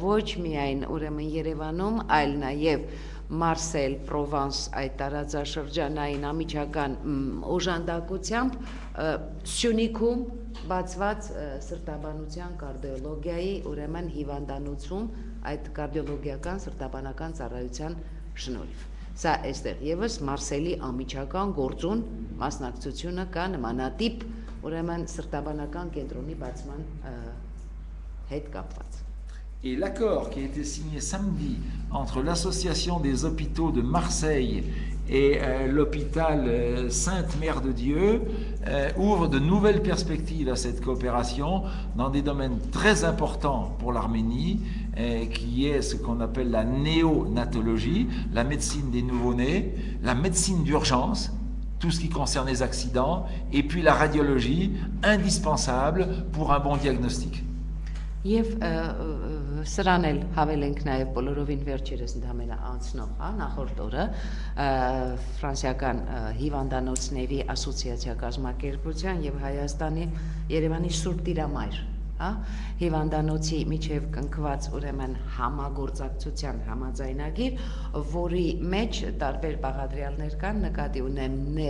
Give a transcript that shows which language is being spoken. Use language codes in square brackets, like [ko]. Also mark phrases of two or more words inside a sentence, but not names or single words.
[hy] ոչ միայն ուրեմն Երևանում, այլ նաեւ Մարսել, Պրովանս այդ տարածաշրջանային ամիջական օժանդակությամբ Սյունիքում բացված սրտաբանության կարդիոլոգիայի ուրեմն հիվանդանոցում այդ կարդիոլոգիական սրտաբանական ծառայության շնորհիվ Սա այստեղ եւս Մարսելի ամիջական գործուն մասնակցությունը կա նմանատիպ ուրեմն սրտաբանական կենտրոնի բացման հետ կապված [fr] Et l'accord qui a été signé samedi entre l'Association des hôpitaux de Marseille et l'hôpital Sainte-Mère de Dieu ouvre de nouvelles perspectives à cette coopération dans des domaines très importants pour l'Arménie, qui est ce qu'on appelle la néonatologie, la médecine des nouveau-nés, la médecine d'urgence, tout ce qui concerne les accidents, et puis la radiologie, indispensable pour un bon diagnostic. [hy] Եվ սրան էլ հավելենք նաև բոլորովին վերջերս ընդհանրապես անցնող, նախորդ օրը ֆրանսիական հիվանդանոցների ասոցիացիա կազմակերպության եւ Հայաստանի Երևանի Սուրբ Տիրամայր, հիվանդանոցի միջև կնքված ուրեմն համագործակցության համաձայնագիր, որի մեջ տարբեր բաղադրյալներ կան, նկատի ունեմ